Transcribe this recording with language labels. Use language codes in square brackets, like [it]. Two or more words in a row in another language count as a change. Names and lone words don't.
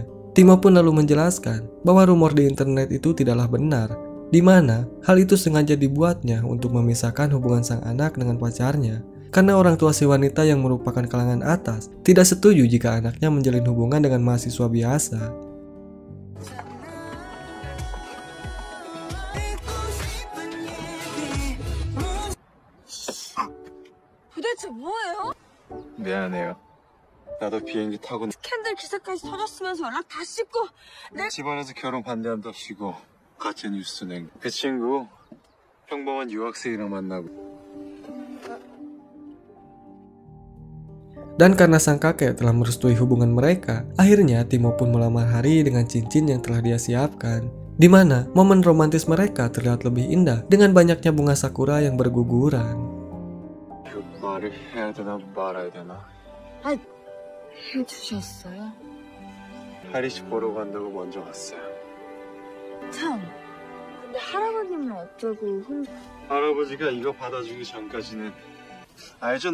[id] Timo pun lalu menjelaskan bahwa rumor di internet itu tidaklah benar, di mana hal itu sengaja dibuatnya untuk memisahkan hubungan sang anak dengan pacarnya. Karena orang tua si wanita yang merupakan kalangan atas tidak setuju jika anaknya menjalin hubungan dengan mahasiswa biasa. [ko] 도대체 뭐예요? 미안해요. 나도 비행기 타고 스캔들 기사까지 터졌으면서 연락 다 씻고 집안에서 결혼 반대한답시고 가짜 뉴스 낸 그 친구 평범한 유학생이랑 만나고. [id] Dan karena sang kakek telah merestui hubungan mereka, akhirnya Timo pun melamar Hari dengan cincin yang telah dia siapkan. Di mana momen romantis mereka terlihat lebih indah dengan banyaknya bunga sakura yang berguguran. [ko] 말을 해야 되나 말아야 되나? 해주셨어요? 하리 씨 보러 간다고 먼저 갔어요. 참, 근데 할아버님은 어쩌고 혼자... 할아버지가 이거 받아주기 전까지는 알죠?